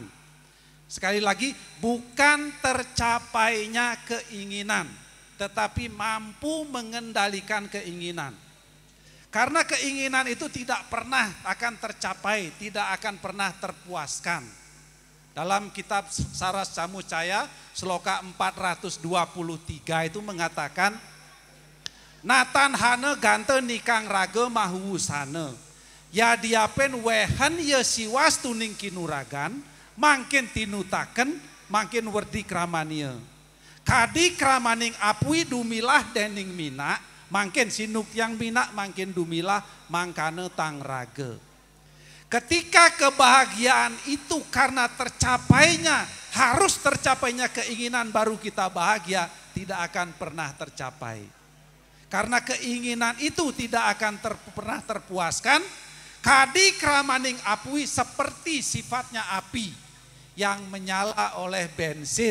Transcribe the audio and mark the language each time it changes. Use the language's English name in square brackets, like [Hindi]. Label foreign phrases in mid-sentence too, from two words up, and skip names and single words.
[Indonesian] Sekali lagi, bukan tercapainya keinginan, tetapi mampu mengendalikan keinginan. Karena keinginan itu tidak pernah akan tercapai, tidak akan pernah terpuaskan. Dalam kitab Saras Camucaya, Sloka 423 itu mengatakan, [Kawi] Natan hane gante nikang raga mahuusane. Ya diapen wehen ya siwas tuning kinuragan, mangkin tinutaken, mangkin werdi kramania. Kadi kramaning apui dumilah dening mina, mangkin sinuk yang mina, mangkin dumilah mangkane tang raga. [Indonesian] Ketika kebahagiaan itu karena harus tercapainya keinginan baru kita bahagia, tidak akan pernah tercapai. Karena keinginan itu tidak akan pernah terpuaskan, [Kawi] kadi kramaning apui [Indonesian] seperti sifatnya api yang menyala oleh bensin.